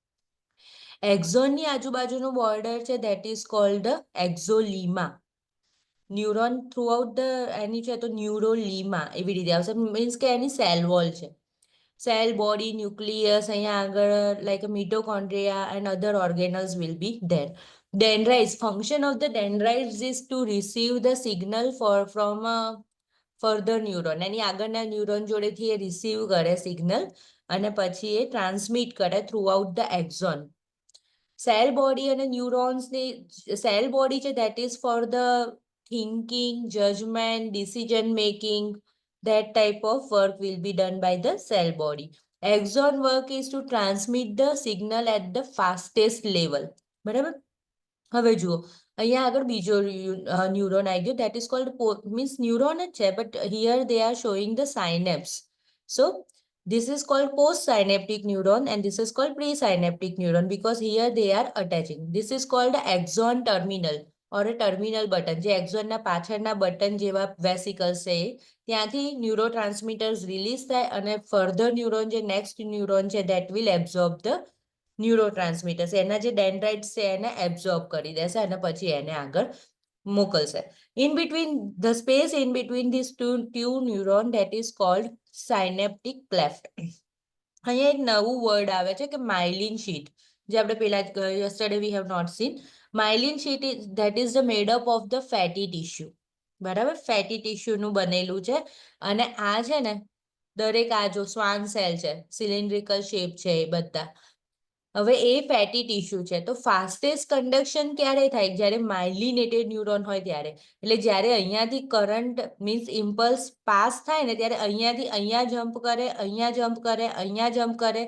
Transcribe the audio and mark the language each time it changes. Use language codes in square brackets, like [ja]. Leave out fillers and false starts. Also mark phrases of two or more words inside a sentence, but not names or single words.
[gu] એક્ઝોનની આજુબાજુનું બોર્ડર છે [en] that is called [gu] એક્ઝોલીમા. ન્યુરોન [en] throughout the [gu] એની છે તો ન્યુરોલીમા એવી રીતે આવશે. મીન્સ કે એની [en] cell wall [gu] છે. [en] cell body, nucleus, [gu] અહીંયા આગળ [en] like mitochondria and other organelles will be there. Dendrites, function of the dendrites is to receive the signal from a further neuron. [gu] એની આગળના ન્યુરોન જોડેથી એ રિસીવ કરે સિગ્નલ, અને પછી એ ટ્રાન્સમિટ કરે [en] throughout the axon. cell body [gu] અને ન્યુરોન્સની [en] cell body છે that is for the thinking, judgment, decision making, that type of work will be done by the cell body. Axon work is to transmit the signal at the fastest level. [gu] બરાબર. હવે જુઓ, અહીંયા આગળ બીજો ન્યુરોન આવી ગયો [en] that is called, means neuron [gu] જ છે [en] but here they are showing the synapse. સો this is called post-synaptic neuron and this is called pre-synaptic neuron because here they are attaching. This is called axon terminal or a terminal button. [gu] જે એક્ઝોનના પાછળના બટન જેવા વેસિકલ્સ છે ત્યાંથી ન્યુરોટ્રાન્સમીટર્સ રિલીઝ થાય, અને [en] further neuron [gu] જે [en] next neuron [gu] છે [en] that will absorb the neurotransmitters. [gu] એના જે ડેન્ડ્રાઇટ્સ છે એને એબ્ઝોર્બ કરી દેશે અને પછી એને આગળ મોકલશે. [en] In between the space in between these two neuron that is called synaptic cleft. [gu] અહીંયા એક નવું વર્ડ આવે છે કે [en] myelin sheath, [gu] જે આપણે પેલા [en] yesterday we have not seen. myelin sheath is that is the made up of the fatty tissue. [gu] બરાબર. ફેટી ટીશ્યુનું બનેલું છે, અને આ છે ને દરેક આ જો [en] Schwann cell [gu] છે, [en] cylindrical shape [gu] છે એ બધા. હવે એ [en] fatty tissue [gu] છે, તો [en] fastest conduction [gu] ક્યારે થાય? જ્યારે [en] myelinated neuron [gu] હોય ત્યારે. એટલે જ્યારે અહીંયાથી [en] current means impulse pass [gu] થાય ને ત્યારે અહીંયાથી અહીંયા જમ્પ કરે, અહીંયા જમ્પ કરે, અહીંયા જમ્પ કરે.